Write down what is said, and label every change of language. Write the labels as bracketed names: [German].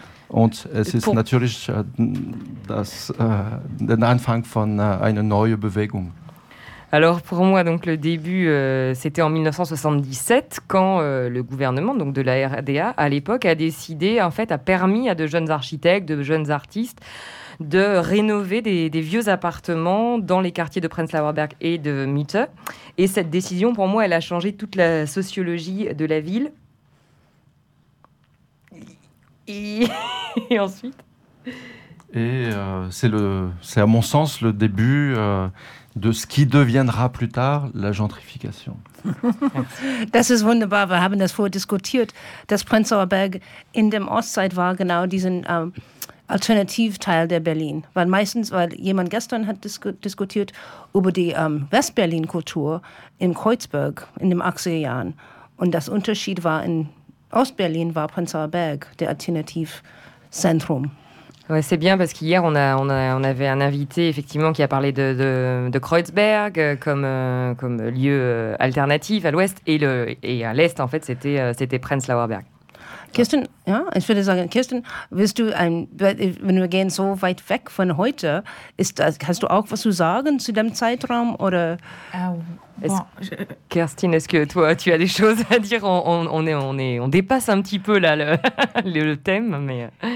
[German] Und es ist natürlich den Anfang von einer neuen Bewegung. [French] Alors pour moi, donc, le début, c'était en 1977, quand le gouvernement donc, de la RDA, à l'époque, a décidé, en fait, a permis à de jeunes architectes, de jeunes artistes, de rénover des vieux appartements dans les quartiers de Prenzlauer Berg et de Mitte. Et cette décision, pour moi, elle a changé toute la sociologie de la ville. Et ensuite ? Et c'est à mon sens le début de ce qui deviendra plus tard la gentrification. [German] Das ist wunderbar. Wir haben das vorher diskutiert, dass Prenzlauer Berg in dem Ostseite war, genau diesen Alternativteil der Berlin. Weil meistens, weil jemand gestern hat diskutiert über die West-Berlin-Kultur im Kreuzberg in den 80er Jahren. Und das Unterschied war in Ost-Berlin war Prenzlauer Berg, der Alternativzentrum. [French] Ouais, c'est bien parce qu'hier on avait un invité effectivement qui a parlé de Kreuzberg comme lieu alternatif à l'ouest et à l'est en fait c'était Prenzlauer Berg. [German] Kirsten, ja, ich würde sagen, Kirsten, wirst du wenn wir gehen so weit weg von heute, hast du auch was zu sagen zu dem Zeitraum oder? [French] Kirsten, est-ce que toi tu as des choses à dire? On dépasse un petit peu là le thème, mais.